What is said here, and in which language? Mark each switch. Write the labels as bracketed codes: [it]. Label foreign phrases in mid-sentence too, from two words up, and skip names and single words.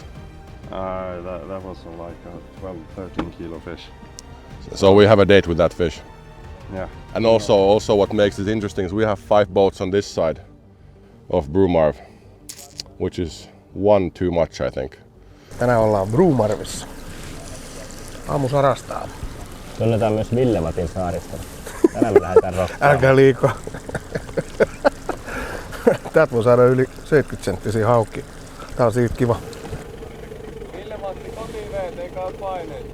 [en] That was like a 12-13 kilo fish. So we have a date with that fish. Yeah. And also what makes it interesting is we have 5 boats on this side of Bromarv, which is 1 too much, I think. [fi] Tänään ollaan Bromarvissa. Aamu sarastaa. Tunnetaan myös Villevatin saaristolla. Tänään me lähdetään rokkaamaan. Älkää liikaa. Täältä voi saada yli 70 senttisiä haukkia. Tää on siitä kiva. Villevatti kotiveet, eikä ole paineita.